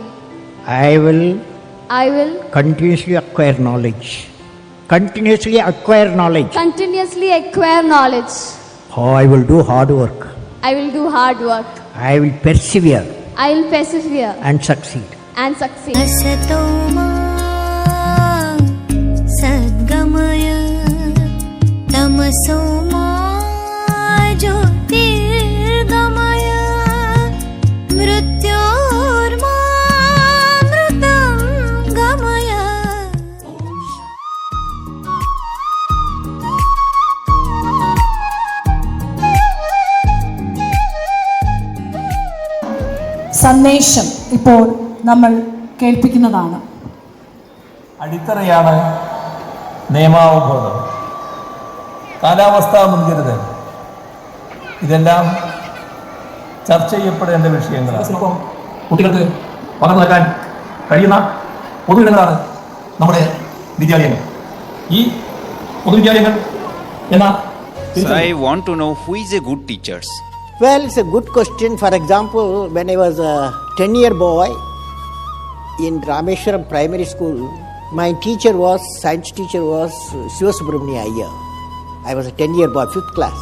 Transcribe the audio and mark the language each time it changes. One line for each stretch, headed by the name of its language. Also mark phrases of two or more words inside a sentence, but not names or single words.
English: I will I will continuously acquire knowledge. Continuously acquire knowledge. continuously acquire knowledge. Oh, I will do hard work. I will do hard work. I will persevere I will persevere and succeed. and succeed.
Sanskrit: असतोमा सद्गमय तमसोमा ज्योतिर्गमय मृत्योर्मामृतं गमय.
Malayalam: സന്ദേശം ഇപ്പോൾ നമ്മൾ കേൾപ്പിക്കുന്നതാണ്. അടിത്തറയാണ് നിയമാവബോധം, കാലാവസ്ഥാ മുൻകരുതൽ, ഇതെല്ലാം ചർച്ച ചെയ്യപ്പെടേണ്ട വിഷയങ്ങളാണ്. കുട്ടികൾക്ക് പകർന്നു നൽകാൻ കഴിയുന്ന പൊതുവിടങ്ങളാണ് നമ്മുടെ വിദ്യാലയങ്ങൾ. ഈ പൊതുവിദ്യാലയങ്ങൾ എന്ന
English: I want to know who is a good teachers. Well, it's a good question. For example, when I was a 10-year boy in Rameshwaram Primary School, my teacher was, science teacher was Sivasubramania Iyer. I was a 10-year boy, 5th class.